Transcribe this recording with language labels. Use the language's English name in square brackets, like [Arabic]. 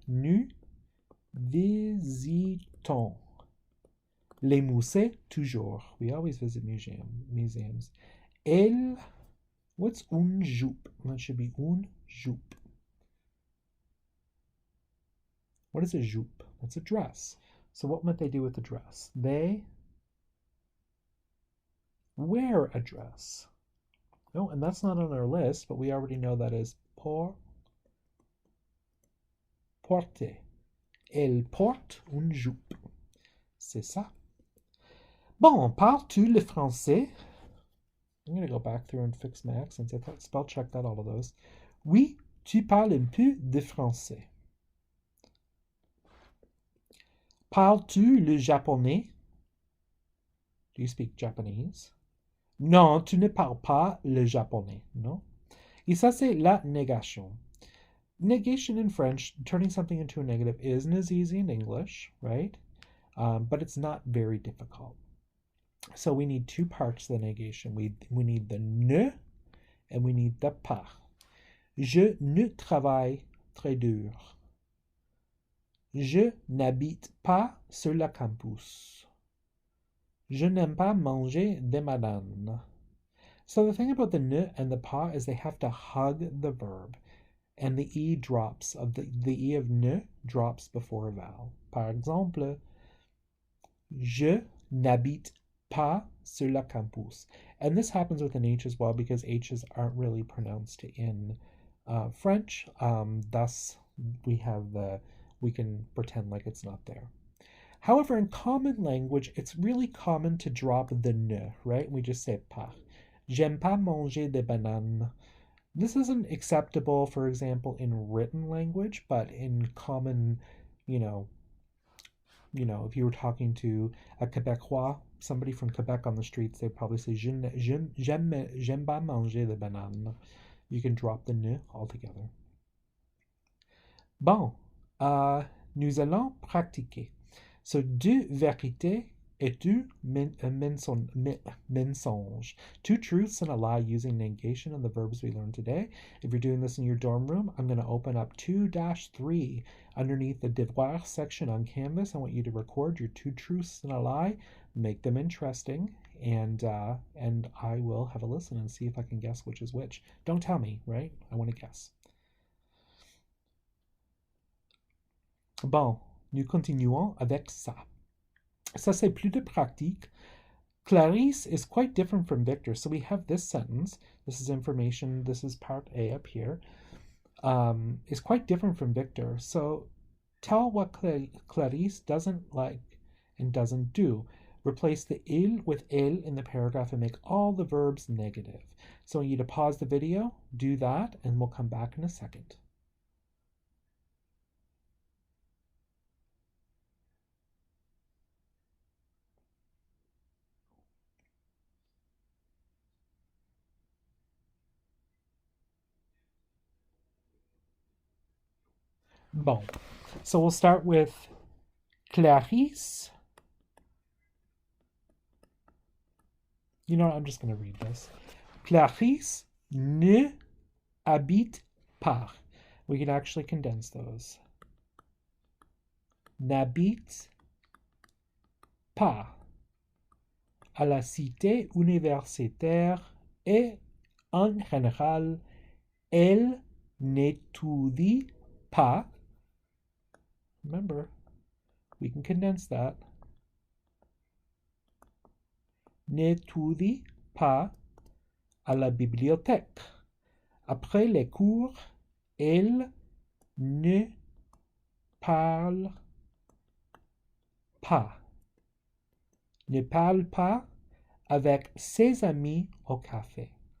[French] Nous visitons les musées toujours. [English] We always visit museums. Elle, what's [French] une jupe? [English] That should be une jupe. What is a jupe? That's a dress. So what might they do with the dress? They wear a dress. No, and that's not on our list, but we already know that is porter. [French] Elle porte une jupe. C'est ça. Bon, parles-tu le français? [English] I'm going to go back through and fix my accents. I thought spell checked out all of those. [French] Oui, tu parles un peu de français. Parles-tu le japonais? [English] Do you speak Japanese? [French] Non, tu ne parles pas le japonais, non? Et ça, c'est la négation. [English] Negation in French, turning something into a negative, isn't as easy in English, right? But it's not very difficult. So we need two parts of the negation. We need the ne and we need the pas. [French] Je ne travaille très dur. Je n'habite pas sur le campus. Je n'aime pas manger des bananes. [English] So the thing about the ne and the pas is they have to hug the verb. And the E drops, the E of ne drops before a vowel. [French] Par exemple, je n'habite pas sur le campus. [English] And this happens with an H as well because H's aren't really pronounced in French. Thus, we can pretend like it's not there. However, in common language, it's really common to drop the ne, right? We just say pas. [French] J'aime pas manger des bananes. [English] This isn't acceptable, for example, in written language, but in common, if you were talking to a Québécois, somebody from Quebec on the streets, they'd probably say, [French] j'aime pas manger des bananes. [English] You can drop the ne altogether. [French] Bon, nous allons pratiquer. [English] So, [French] deux vérités et deux mensonges. [English] Two truths and a lie using negation and the verbs we learned today. If you're doing this in your dorm room, I'm going to open up 2-3 underneath the devoir section on Canvas. I want you to record your two truths and a lie. Make them interesting. and I will have a listen and see if I can guess which is which. Don't tell me, right? I want to guess. [French] Bon, nous continuons avec ça. Ça, c'est plus de pratique. [English] Clarice is quite different from Victor. So we have this sentence. This is information. This is part A up here. Is quite different from Victor. So tell what Clarice doesn't like and doesn't do. Replace the il with elle in the paragraph and make all the verbs negative. So I want you to pause the video, do that, and we'll come back in a second. Bon. So we'll start with Clarice. You know what? I'm just going to read this. Clarice [French] ne habite pas. [English] We can actually condense those. [French] N'habite pas à la cité universitaire et en général, elle n'étudie pas. [English] Remember, we can condense that. [French] N'étudie pas à la bibliothèque. Après les cours, elle ne parle pas. Ne parle pas avec ses amis au café.